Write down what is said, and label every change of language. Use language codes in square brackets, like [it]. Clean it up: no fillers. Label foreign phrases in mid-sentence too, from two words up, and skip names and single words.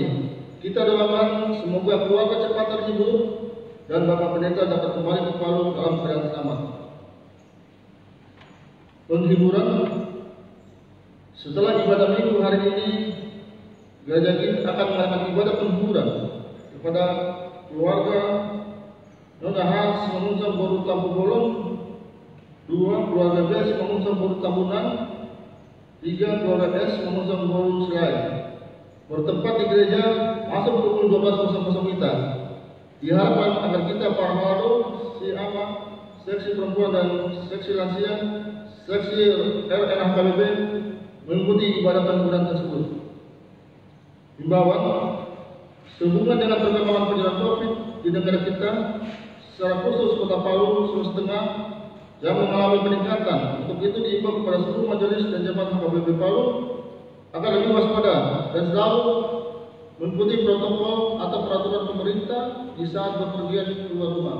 [id] Kita doakan semoga keluarga cepat terhibur dan Bapak Pendeta dapat kembali ke Palu dalam keadaan selamat. Penghiburan setelah ibadah minggu hari ini, gereja kita akan melakukan ibadah penghiburan kepada keluarga Nona Hans Mengunsang Boru Tampu Bolong, 2 keluarga Bes Mengunsang Boru Tambunan, 3 keluarga S Mengunsang Boru Serai. Bertempat di gereja masuk pukul 12.00 kita. Diharapkan agar kita para halado, si ama, seksi perempuan dan seksi lansia, seksi RNHKBB mengikuti ibadah penghiburan tersebut. Himbauan sehubungan dengan perkembangan penyebaran COVID di negara kita, secara khusus Kota Palu, Sulawesi Tengah yang mengalami peningkatan. Untuk itu diimbau kepada seluruh majelis dan jemaat HKBP Palu agar lebih waspada dan selalu mengikuti protokol atau peraturan pemerintah di saat bepergian keluar rumah.